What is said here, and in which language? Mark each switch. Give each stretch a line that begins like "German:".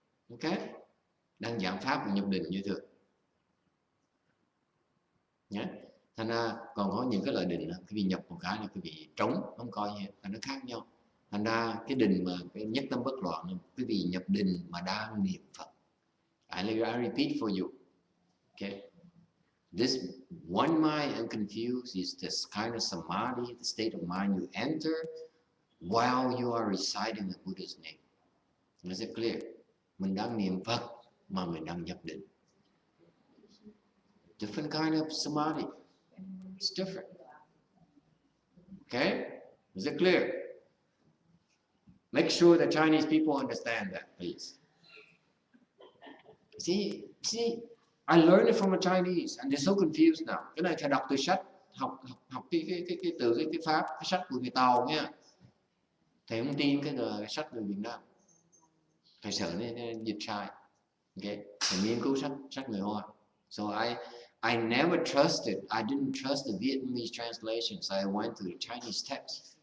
Vietnamese: Ok, đang giảng pháp nhập định như thường nhé. Thành ra còn có những cái loại định quý vị nhập một cái là quý vị trống không coi gì, là nó khác nhau. Thành ra cái định mà cái nhất tâm bất loạn, quý vị nhập định mà đang niệm Phật.
English: I repeat for you. Okay. This one mind unconfused is this kind of samadhi, the state of mind you enter while you are reciting the Buddha's name. Is it clear?
Vietnamese: Mình đang niệm Phật mà mình đang nhập định.
English: Different kind of samadhi. It's different. Okay? Is it clear? Make sure the Chinese people understand that, please. See, I learned it from a Chinese, and they're so confused now.
Vietnamese: Cái này phải đọc từ sách, học từ cái pháp, cái sách của người Tàu nha. Thầy không tin cái sách người Việt Nam. Thầy sợ nên dịch sai. Okay? Thầy nghiên cứu sách người Hoa.
English: So I never trusted. I didn't trust the Vietnamese translations. I went to the Chinese text.